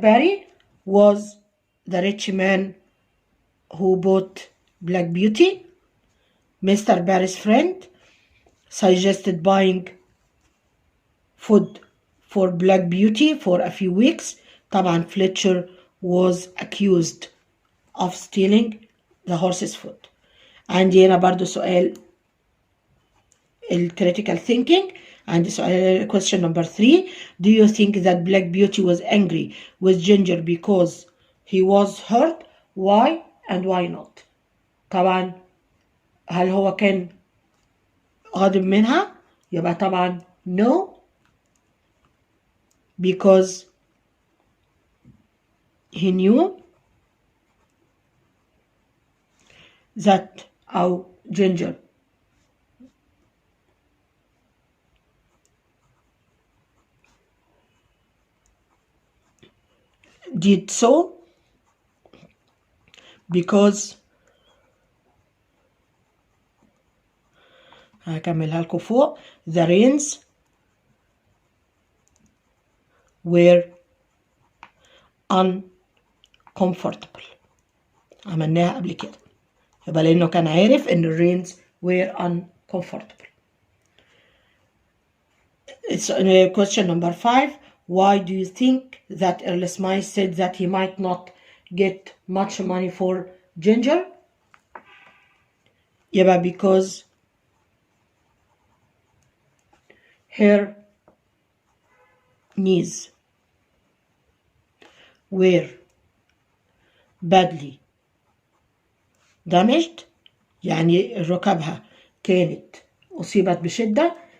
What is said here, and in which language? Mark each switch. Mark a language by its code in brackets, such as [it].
[en] Barry was the rich man who bought Black Beauty. Mr. Barry's friend suggested buying food for Black Beauty for a few weeks. طبعا Fletcher was accused of stealing the horse's food. [ar] عندي هنا برضو سؤال critical thinking. عندي سؤال [en] question number 3. Do you think that Black Beauty was angry with Ginger because he was hurt? Why and why not? [ar] طبعا هل هو كان غاضب منها؟ يبقى طبعا [en] no, because he knew that our Ginger did so because [ar] هكملها لكم فوق. [en] The rains were uncomfortable. [ar] عملناها قبل كده، يبقى لأنه كان عارف إن [en] rains were uncomfortable. It's question number 5. Why do you think that Earl Smythe said that he might not get much money for Ginger? يبقى because her knees were badly damaged، [ar] يعني ركبها كانت أصيبت بشدة.